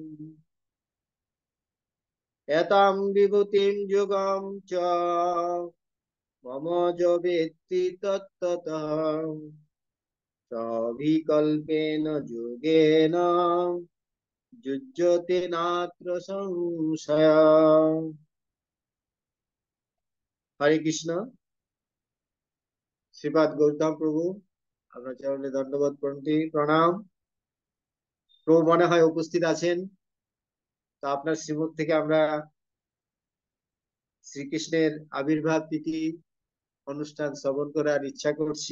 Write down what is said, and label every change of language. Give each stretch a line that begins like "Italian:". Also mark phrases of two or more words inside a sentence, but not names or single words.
Sanskrit: এতাম বিভূতিম যুগম চ মম যো বেত্তি তত্ত্বতঃ সবিকল্পেন যোগেন যুজ্যতে নাত্র সংশয়ঃ।
Bangla: হরে কৃষ্ণ। শ্রীপাদ গৌতম প্রভু, আপনার চরণে দণ্ডবোধ প্রণাম। প্রভু মনে হয় উপস্থিত আছেন। তো আপনার শ্রীমুখ থেকে আমরা শ্রীকৃষ্ণের আবির্ভাব তিথি অনুষ্ঠান শ্রবণ করার ইচ্ছা করছি।